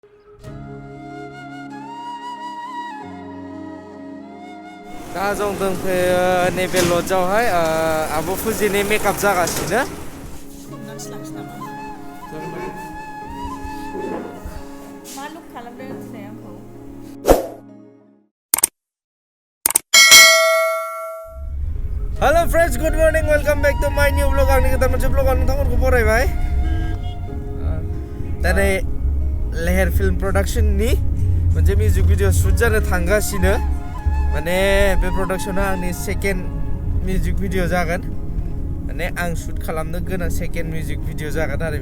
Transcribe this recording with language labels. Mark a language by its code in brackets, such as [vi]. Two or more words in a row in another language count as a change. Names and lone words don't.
[brx] दा जों दंफैयो नैबे लजआवहाय आब' फुजिनि मेकआप जागासिनो मा लुक खालामदों होननाय आंखौ [en] hello friends good morning welcome back to my new vlog [brx] आंनि गोदान मोनसे व्लॉगआव नोंथांमोनखौ बरायबाय दिनै लेहेर फिल्म प्रोडक्शननि मोनसे [en] music video shoot [brx] जानो थांगासिनो माने बे प्रोडक्शना आंनि [en] second music video [brx] जागोन माने आं शुट खालामनो गोनां [en] second music video [brx] जागोन आरो